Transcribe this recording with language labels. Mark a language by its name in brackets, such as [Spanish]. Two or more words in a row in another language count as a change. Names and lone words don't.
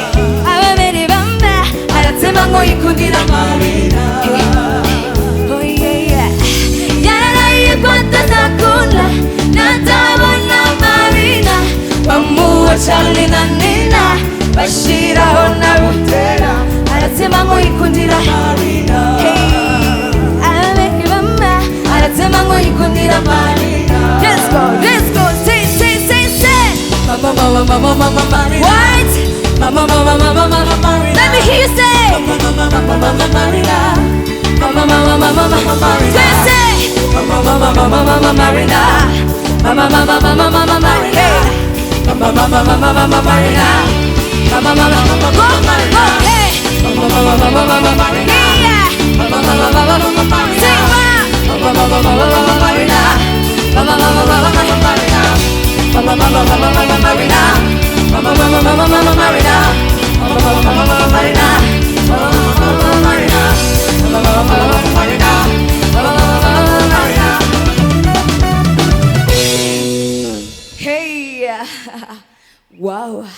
[Kinyarwanda] ababere bamba aratsema ngo yikundira Marina [English] oh yeah [Kinyarwanda] yaraye kwatazakunda natabona Marina bamuwa Charlie na Nina bashiraho na butera aratsema ngo yikundira Marina ababere bamba aratsema ngo yikundira Marina [English] let's go say Mama Marina. What? Mama Marina. Let me hear you say. Mama Marina. Mama Marina. Say. Mama Marina. Mama Marina. Mama Marina. Mama Marina. Hey. Mama Marina. Yeah. Mama Marina. Say what? Mama Marina. Mama Marina. Mama Marina, Mama Marina, hey, wow.